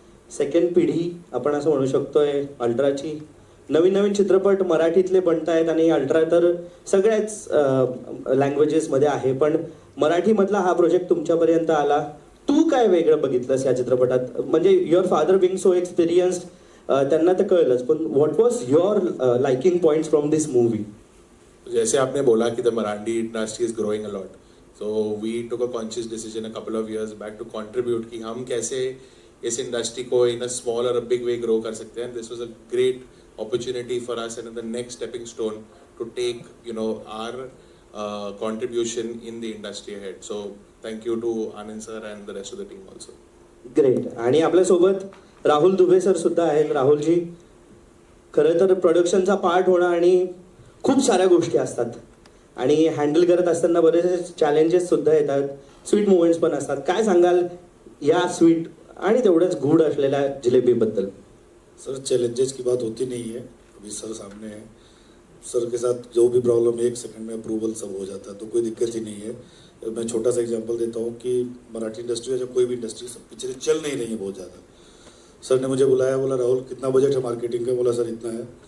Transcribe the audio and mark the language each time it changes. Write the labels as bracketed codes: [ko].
[mr] Second पिढी आपण असं म्हणू शकतोय अल्ट्राची. नवीन नवीन चित्रपट मराठीतले बनत आहेत आणि अल्ट्रा तर सगळ्याच लँग्वेजेसमध्ये आहे, पण मराठीमधला हा प्रोजेक्ट तुमच्यापर्यंत आला. तू काय वेगळं बघितलंस या चित्रपटात? म्हणजे [en] your father being so experienced, [mr] त्यांना तर कळलंच, पण [en] What was your liking points from this movie? [hi] जैसे आपने बोला कि [en] the Marathi industry is growing a lot, so we took a conscious decision a couple of years back to contribute [hi] कि हम कैसे इस इंडस्ट्री को [en] in a small और a big way [hi] ग्रो कर सकते हैं. [en] This was a great opportunity for us and the next stepping stone to take our contribution in the industry ahead. So thank you to Anand sir and the rest of the team also. Great. [mr] आणि आपल्यासोबत Rahul Dubey sir सुद्धा आहेत. राहुलजी, खरं तर प्रोडक्शनचा part होणं आणि खूप साऱ्या गोष्टी असतात आणि हँडल करत असताना बरेचसे चॅलेंजेस सुद्धा येतात, स्वीट मुवमेंट्स पण असतात. काय सांगाल या स्वीट आणि तेवढंच गूढ असलेल्या जिलेबीबद्दल? [hi] सर, चैलेंजेस की बात होती नहीं है, अभी सर सामने है. सर के साथ जो भी प्रॉब्लम 1 सेकंड में अप्रूवल सब हो जाता है, तो कोई दिक्कत ही नहीं है. मैं छोटा सा एग्जांपल देता हूँ कि मराठी इंडस्ट्री या कोई भी इंडस्ट्री, सब पिक्चरें चल नहीं रही हैं बहुत ज़्यादा. सर ने मुझे बुलाया, बोला राहुल कितना बजट है मार्केटिंग का? बोला सर इतना है.